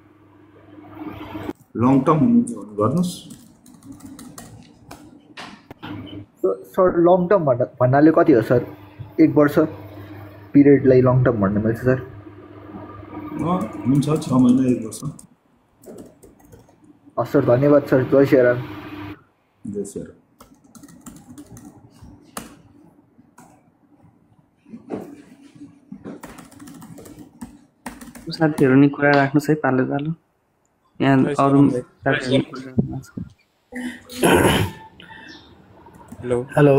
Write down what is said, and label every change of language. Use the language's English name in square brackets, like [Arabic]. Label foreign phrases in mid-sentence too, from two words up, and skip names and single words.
[English] long term [Nepali] हुनुहुन्छ भने गर्नुहोस्। सर [English] long term [Nepali] भन्नाले कति हो सर? 1 वर्ष पिरियडलाई [English] long term [Nepali] भन्नु मिल्छ सर? हुन्छ 6 महिना 1 वर्ष। सर धन्यवाद सर। जय सियाराम। जय सियाराम। साथीहरू नि कुरा राख्नुहोस् है पालो पालो। यहाँ अरू हेलो हेलो